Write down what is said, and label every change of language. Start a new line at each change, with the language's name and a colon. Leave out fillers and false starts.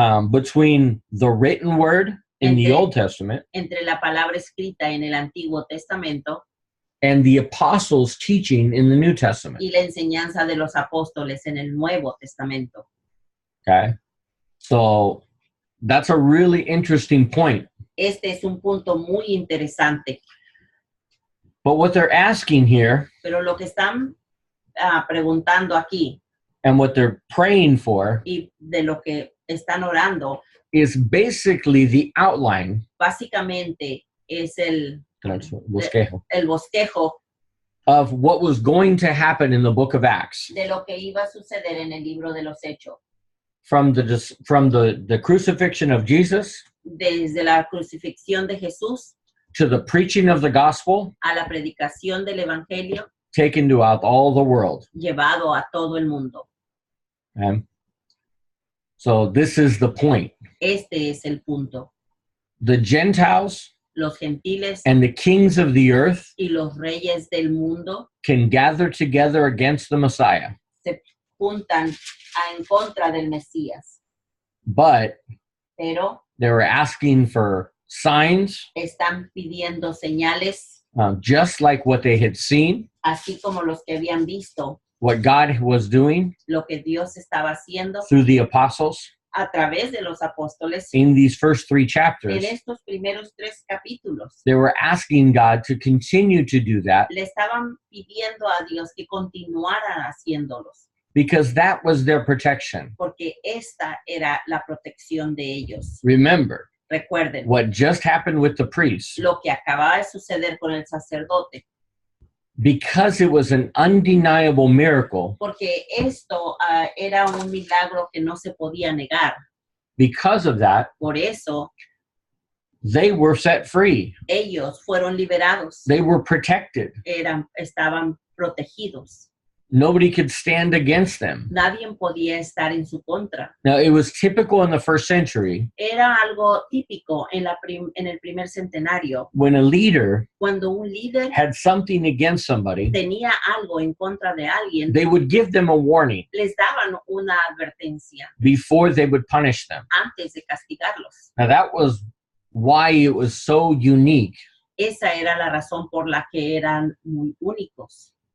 English: between the written word in the
Spanish: Entre-
English: Old Testament
Spanish: entre la palabra escrita en el Antiguo Testamento
English: and the apostles' teaching in the New Testament.
Spanish: y la enseñanza de los apóstoles en el Nuevo Testamento.
English: Okay? So that's a really interesting point.
Spanish: Este es un punto muy interesante,
English: But what they're asking here
Spanish: pero lo que están preguntando aquí
English: and what they're praying for
Spanish: y de lo que están orando,
English: is basically the outline
Spanish: básicamente es el bosquejo
English: of what was going to happen in the book of Acts,
Spanish: de lo que iba a suceder en el libro de los Hechos,
English: from the crucifixion of Jesus
Spanish: desde la crucifixión de Jesús
English: to the preaching of the gospel
Spanish: a la predicación del Evangelio
English: taken throughout all the world.
Spanish: llevado a todo el mundo.
English: Okay? So this is the point.
Spanish: Este es el punto.
English: The Gentiles
Spanish: Los gentiles
English: and the kings of the earth
Spanish: y los reyes del mundo
English: can gather together against the Messiah,
Spanish: se juntan en contra del Mesías,
English: but
Spanish: pero
English: they were asking for signs,
Spanish: están pidiendo señales,
English: just like what they had seen,
Spanish: así como los que habían visto
English: what God was doing
Spanish: lo que Dios estaba haciendo
English: through the apostles
Spanish: a través de los apóstoles
English: in these first 3 chapters.
Spanish: en estos primeros 3 capítulos.
English: They were asking God to continue to do that
Spanish: Le estaban pidiendo a Dios que continuara haciéndolos,
English: because that was their protection.
Spanish: porque esta era la protección de ellos.
English: Remember,
Spanish: Recuerden
English: what just happened with the priests,
Spanish: lo que acababa de suceder con el sacerdote,
English: because it was an undeniable miracle,
Spanish: porque esto era un milagro que no se podía negar.
English: because of that,
Spanish: Por eso
English: they were set free.
Spanish: ellos fueron liberados,
English: They were protected.
Spanish: estaban protegidos.
English: Nobody could stand against them.
Spanish: Nadie podía estar en su contra.
English: Now, it was typical in the first century
Spanish: Era algo típico en el primer centenario,
English: when a leader
Spanish: cuando un líder
English: had something against somebody,
Spanish: tenía algo en contra de alguien,
English: they would give them a warning
Spanish: les daban una advertencia
English: before they would punish them.
Spanish: antes de castigarlos.
English: Now, that was why it was so unique,
Spanish: Esa era la razón por la que eran muy únicos,